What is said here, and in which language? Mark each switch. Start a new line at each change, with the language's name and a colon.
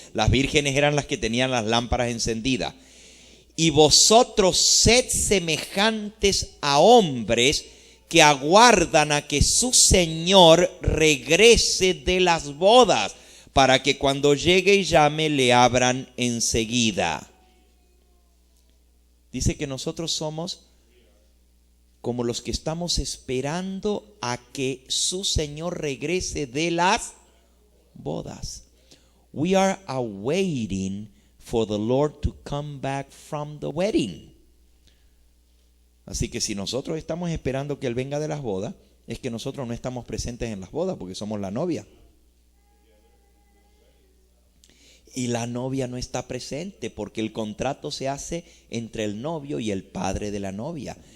Spanish: Las vírgenes eran las que tenían las lámparas encendidas. Y vosotros sed semejantes a hombres que aguardan a que su Señor regrese de las bodas, para que cuando llegue y llame le abran enseguida. Dice que nosotros somos como los que estamos esperando a que su Señor regrese de las bodas.
English: We are awaiting for the Lord to come back from the wedding.
Spanish: Así que si nosotros estamos esperando que Él venga de las bodas, es que nosotros no estamos presentes en las bodas porque somos la novia. Y la novia no está presente porque el contrato se hace entre el novio y el padre de la novia.